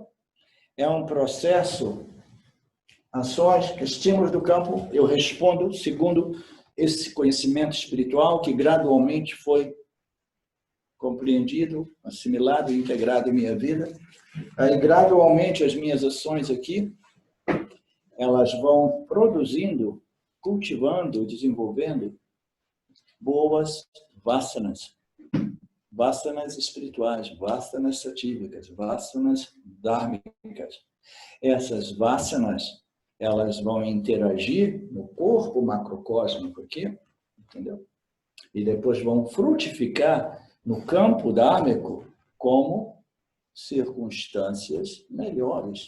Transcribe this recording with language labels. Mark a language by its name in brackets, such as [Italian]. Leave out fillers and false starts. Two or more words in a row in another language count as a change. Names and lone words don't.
[Portuguese] É um processo, ações, estímulos do campo, eu respondo segundo esse conhecimento espiritual que gradualmente foi compreendido, assimilado e integrado em minha vida. Aí, gradualmente, as minhas ações aqui, elas vão produzindo, cultivando, desenvolvendo boas vasanas. Vasanas espirituais, vasanas satívicas, vasanas dhármicas. Essas vasanas, elas vão interagir no corpo macrocósmico aqui, entendeu? E depois vão frutificar no campo dhármico como circunstâncias melhores.